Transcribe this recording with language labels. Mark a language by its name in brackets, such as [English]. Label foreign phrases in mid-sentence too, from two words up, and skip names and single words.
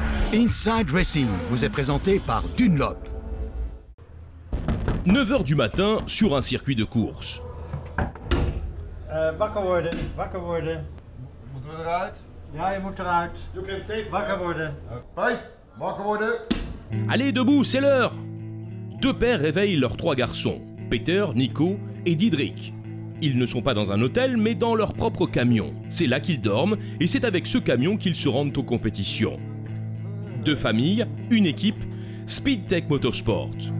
[French] Inside Racing vous est présenté par Dunlop. 9 h du matin sur un circuit de course. [Dutch] Wakker worden, wakker worden. Moeten we eruit? Ja, je moet eruit. Wakker worden. Peit, wakker worden. [French] Allez, debout, c'est l'heure. Deux pères réveillent leurs trois garçons, Peter, Nico et Diedrich. Ils ne sont pas dans un hôtel, mais dans leur propre camion. C'est là qu'ils dorment, et c'est avec ce camion qu'ils se rendent aux compétitions. Deux familles, une équipe, Speedtech Motorsport.